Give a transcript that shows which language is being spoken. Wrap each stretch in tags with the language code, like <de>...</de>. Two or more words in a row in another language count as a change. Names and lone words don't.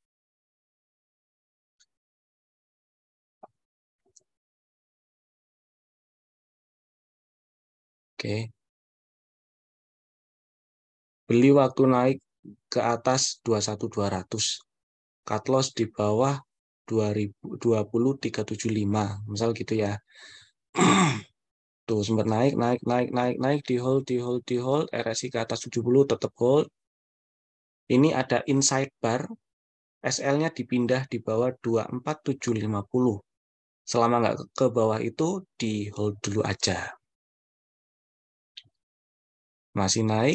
<id>Oke, beli waktu naik ke atas 21.200.</id> <en>Cut loss</en> <id>di bawah 20.375. Misal gitu ya. Tuh sempat naik, naik, naik, naik, naik, di hold, di hold, di hold, RSI ke atas 70, tetap hold. Ini ada</id> <en>inside bar,</en> <id>SL-nya dipindah di bawah 24.750. Selama nggak ke bawah itu, di hold dulu aja. Masih naik.</id>